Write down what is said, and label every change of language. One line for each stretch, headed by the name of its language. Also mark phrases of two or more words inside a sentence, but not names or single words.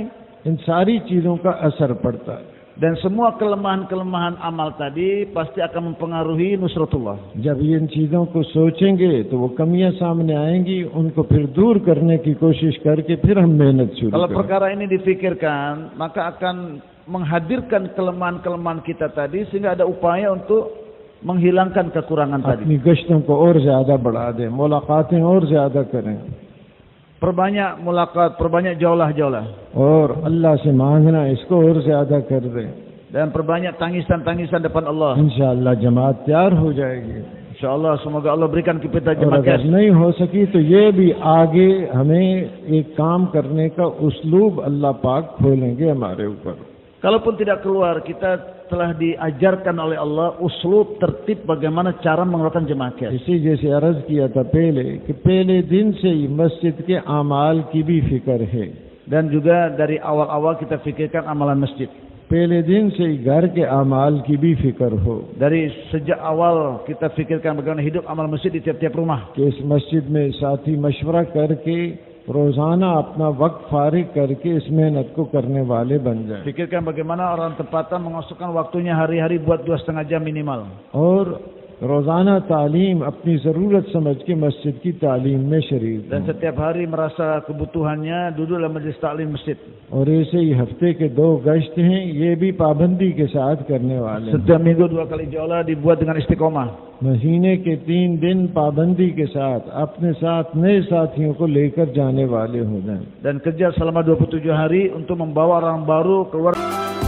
Hindi: इन सारी चीज़ों का असर पड़ता है।
Indonesian: Dan semua kelemahan-kelemahan amal tadi pasti akan mempengaruhi nusratullah.
Hindi: जब इन चीज़ों को सोचेंगे तो वो कमियां सामने आएंगी, उनको फिर दूर करने की कोशिश करके फिर हम मेहनत शुरू
Indonesian: Kalau
Hindi: करें।
Indonesian: perkara ini difikirkan, maka akan menghadirkan kelemahan-kelemahan kita tadi sehingga ada upaya untuk menghilangkan kekurangan tadi.
Hindi: अपनी गश्तों को और ज्यादा बढ़ा दें, मुलाकातें और ज्यादा करें
Indonesian: Perbanyak mulakat, perbanyak jaulah-jaulah.
Hindi: और अल्लाह से मांगना इसको और ज्यादा कर दें।
Indonesian: Dan perbanyak tangisan-tangisan depan Allah.
Hindi: इंशाअल्लाह जमात तैयार हो जाएगी।
Indonesian: InsyaAllah semoga Allah berikan kita
Hindi: और
Indonesian: jemaah
Hindi: अगर नहीं हो सकी तो ये भी आगे हमें एक काम करने का उस्लूब अल्लाह पाक खोलेंगे हमारे ऊपर।
Indonesian: Kalaupun tidak keluar, kita telah diajarkan oleh Allah uslub tertib bagaimana cara mengeluarkan jemaah kes.
Hindi: इसी जैसे अर्ज किया था पहले कि पहले दिन से ही मस्जिद के अमाल की भी फिक्र है।
Indonesian: Dan juga dari awal-awal kita fikirkan amalan masjid.
Hindi: पहले दिन से ही घर के अमाल की भी फिक्र हो
Indonesian: Dari sejak awal kita fikirkan bagaimana hidup amal masjid di tiap-tiap rumah.
Hindi: कि इस मस्जिद में साथी मशवरा करके रोजाना अपना वक्त फारिग करके इस मेहनत को करने वाले बन जाएं।
Indonesian: Fikirkan bagaimana orang tempatan mengosokkan waktunya hari-hari buat 2,5 jam minimal.
Hindi: और रोजाना तालीम अपनी ज़रूरत समझ के मस्जिद की तालीम में शरीक
Indonesian: Dan
Hindi: हों।
Indonesian: setiap hari merasa kebutuhannya duduk dalam majlis taklim masjid.
Hindi: और ऐसे ही हफ्ते के 2 गश्त हैं, ये भी पाबंदी के साथ करने वाले हैं।
Indonesian: Setiap minggu 2 kali jaulah dibuat dengan istiqomah.
Hindi: महीने के 3 दिन पाबंदी के साथ अपने साथ नए साथियों को लेकर जाने वाले हो जाएं।
Indonesian: Dan kerja selama 27 hari untuk membawa orang baru keluar.